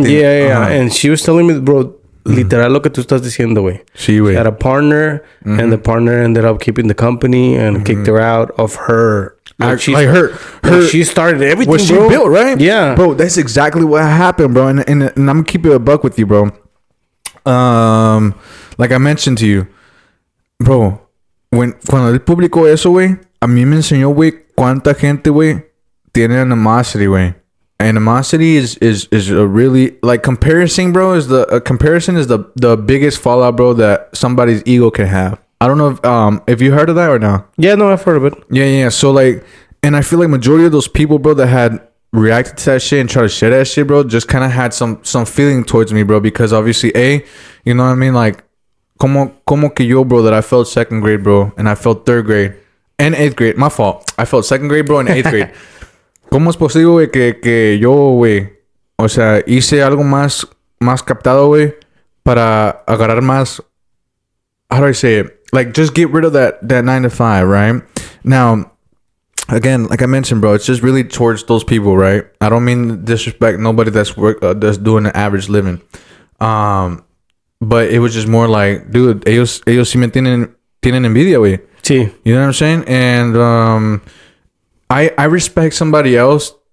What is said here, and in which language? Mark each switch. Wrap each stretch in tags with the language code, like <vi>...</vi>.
<en>Yeah. And she was telling me, bro, literal</en> <es>lo que tú estás diciendo, güey. Sí, güey.</es> <en>She had a partner, and the partner ended up keeping the company and kicked her out of her. Like she started everything, what she bro. built, right? Yeah, bro, that's exactly what happened, bro. And I'm gonna keep it a buck with you, bro. Like I mentioned to you, bro,</en> <es>cuando él publicó eso, güey, a mí me enseñó, güey, cuánta gente, güey, tiene animosity, güey.</es> <en>Animosity is a really, like, comparison, bro, is the biggest fallout, bro, that somebody's ego can have. I don't know if you heard of that or not. Yeah, no, I've heard of it. Yeah. So, like, and I feel like majority of those people, bro, that had reacted to that shit and tried to share that shit, bro, just kind of had some feeling towards me, bro, because obviously, you know what I mean? Like,</en> <es>como que yo,</es> <en>bro, that I felt second grade, bro, and I felt third grade and eighth grade. My fault. I felt second grade, bro, and eighth grade.</en> <es>¿Cómo es posible, güey, que yo, güey, o sea, hice algo más captado, güey, para agarrar más,</es> <en>how do I say it? Like, just get rid of that 9 to 5, right? Now, again, like I mentioned, bro, it's just really towards those people, right? I don't mean to disrespect nobody that's doing an average living. But it was just more like, dude,</en> <es>ellos sí me tienen envidia, güey. Sí.</es> <en>You know what I'm saying? And I respect somebody else.</en>